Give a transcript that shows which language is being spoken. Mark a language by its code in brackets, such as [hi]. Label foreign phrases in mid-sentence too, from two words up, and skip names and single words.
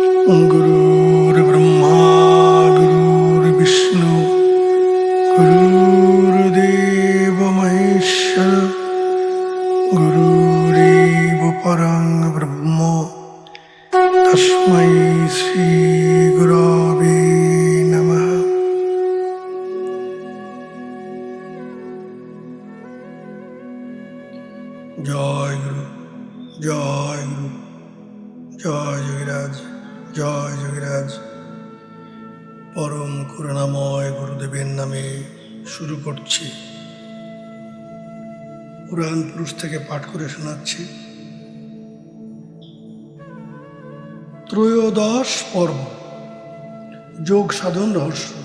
[sa] गुरुर्ब्रह्मा गुरुर्विष्णु गुरुर्देव महेश्वर गुरुरेव परं ब्रह्म तस्मै श्री गुरवे नमः। [bn] জয় গুরু জয় গুরু জয় যোগীরাজ জয় যোগীরাজ। পরম করুণাময় গুরুদেবের নামে শুরু করছি। পুরাণ পুরুষ থেকে পাঠ করে শোনাচ্ছি। ত্রয়োদশ পর্ব, যোগ সাধন রহস্য।